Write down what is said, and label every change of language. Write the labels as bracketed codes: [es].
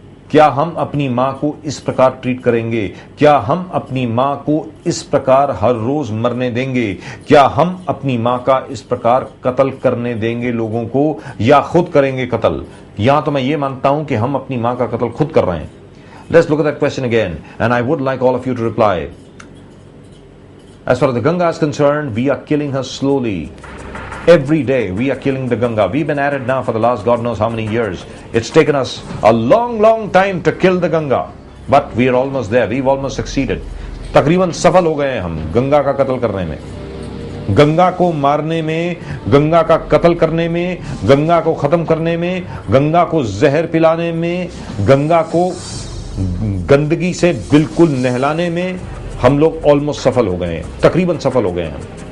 [hi] क्या हम अपनी मां को इस प्रकार ट्रीट करेंगे? क्या हम अपनी मां को इस प्रकार हर रोज मरने देंगे? क्या हम अपनी मां का इस प्रकार कत्ल करने देंगे लोगों को, या खुद करेंगे कत्ल? यहां तो मैं ये मानता हूं कि हम अपनी मां का कत्ल खुद कर रहे हैं। [en] Let's look at that question again and I would like all of you to reply. As far as the Ganga is concerned, we are killing her slowly. Every day we are killing the Ganga. We've been at it now for the last God knows how many years. It's taken us a long, long time to kill the Ganga. But we are almost there. We've almost succeeded. [hi] तकरीबन सफल हो गए हैं हम गंगा का कत्ल करने में, गंगा को मारने में, गंगा का कत्ल करने में, गंगा को खत्म करने में, गंगा को जहर पिलाने में, गंगा को गंदगी से बिल्कुल नहलाने में हम लोग ऑलमोस्ट सफल हो गए हैं, तकरीबन सफल हो गए हैं।